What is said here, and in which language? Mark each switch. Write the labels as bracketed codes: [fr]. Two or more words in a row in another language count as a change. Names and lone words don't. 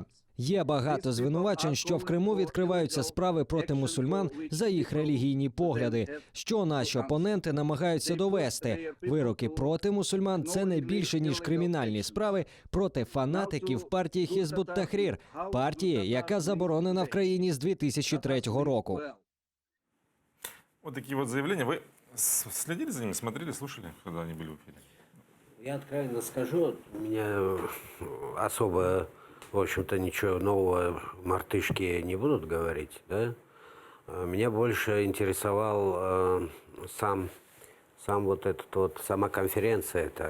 [uk] Є багато звинувачень, що в Криму відкриваються справи проти мусульман за їх релігійні погляди, що наші опоненти намагаються довести. Вироки проти мусульман – це не більше, ніж кримінальні справи проти фанатиків партії Хізбут-Тахрір, партії, яка заборонена в країні з 2003 року. [ru] Вот такие вот заявления. Вы Следили за ними, смотрели, слушали, когда они были в эфире? Я откровенно скажу, меня особо, в общем-то, ничего нового мартышки не будут говорить, да? Меня больше интересовал сам вот этот вот, сама конференция эта.